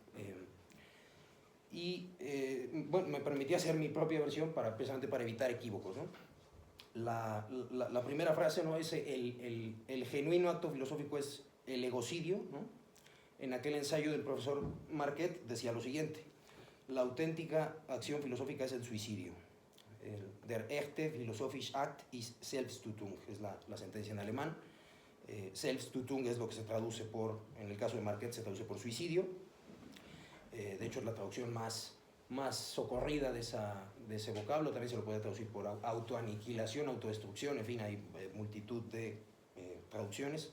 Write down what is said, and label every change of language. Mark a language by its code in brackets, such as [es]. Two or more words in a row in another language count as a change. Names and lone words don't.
[es] Bueno, me permití hacer mi propia versión precisamente para evitar equívocos, ¿no? La primera frase, ¿no?, es el genuino acto filosófico es el egocidio, ¿no? En aquel ensayo del profesor Marquet decía lo siguiente: la auténtica acción filosófica es el suicidio. [de] Der echte philosophische Akt ist Selbsttötung, [es] es la sentencia en alemán. Selbsttötung es lo que se traduce en el caso de Marquet, se traduce por suicidio. De hecho, es la traducción más socorrida de ese vocablo. También se lo puede traducir por autoaniquilación, autodestrucción, en fin, hay multitud de traducciones.